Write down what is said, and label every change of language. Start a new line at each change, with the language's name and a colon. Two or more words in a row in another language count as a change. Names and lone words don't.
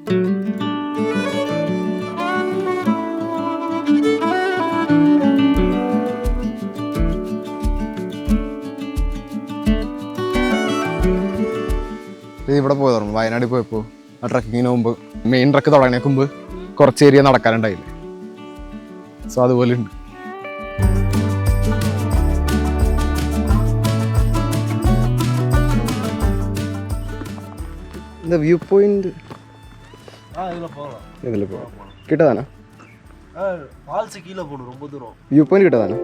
Malayalam: ഇവിടെ പോയി തുറന്നു. വയനാട്ടിൽ പോയപ്പോൾ ആ ട്രക്കിങ്ങിന് മുമ്പ്, മെയിൻ ട്രക്ക് തുടങ്ങിയതിന് മുമ്പ് കുറച്ച് ഏരിയ നടക്കാനുണ്ടായില്ലേ. സോ അതുപോലെ ഉണ്ട്.
Tamil: இந்த வியூ பாயிண்ட் இதில் போகலாம். கிட்ட தானே ஃபால்ஸு கீழே போகணும், ரொம்ப தூரம். வியூ பாயிண்ட் கிட்ட தானே?